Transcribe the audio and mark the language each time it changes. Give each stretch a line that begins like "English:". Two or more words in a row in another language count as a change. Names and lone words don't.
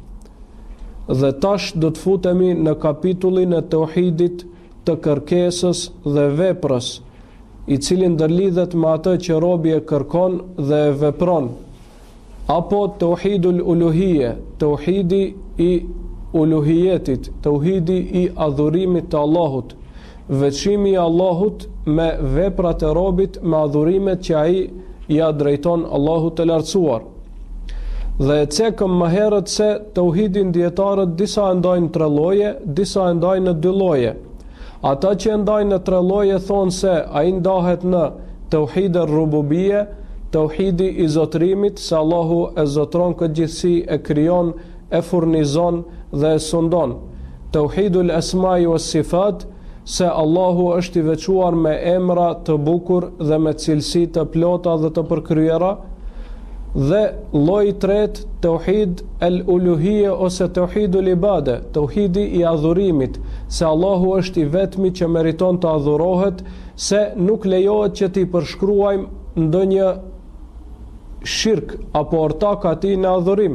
Albanian: Dhe tash do të futemi në kapitullin e tauhidit të kërkesës dhe veprës, i cili ndërlidhet me atë që robi e kërkon dhe e vepron, apo
Arabic: توحيد الألوهية,
Albanian: tauhidi i uluhijetit, tauhidi i adhurimit të Allahut, veçimi i Allahut me veprat e robit, me adhurimet që ai ja drejton Allahut të lartësuar. Dhe e cekëm më herët se tauhidin dietarët disa e ndajnë 3 lloje, disa e ndajnë në 2 lloje. Ata që ndajnë në 3 lloje thonë se ai ndahet në
Arabic: توحيد الربوبية,
Albanian: tauhidi i zotërimit, se Allahu e zotron këtë gjithësi, e krijon, e furnizon dhe e sundon.
Arabic: توحيد الأسماء والصفات,
Albanian: se Allahu është i veçuar me emra të bukur dhe me cilësi të plota dhe të përkryera. Dhe lloji i tretë,
Arabic: توحيد الألوهية
Albanian: ose
Arabic: توحيد العبادة,
Albanian: tauhidi i adhurimit, se Allahu është i vetmi që meriton të adhurohet, se nuk lejohet që t'i përshkruajmë ndonjë shirk apo ortak atij në adhurim.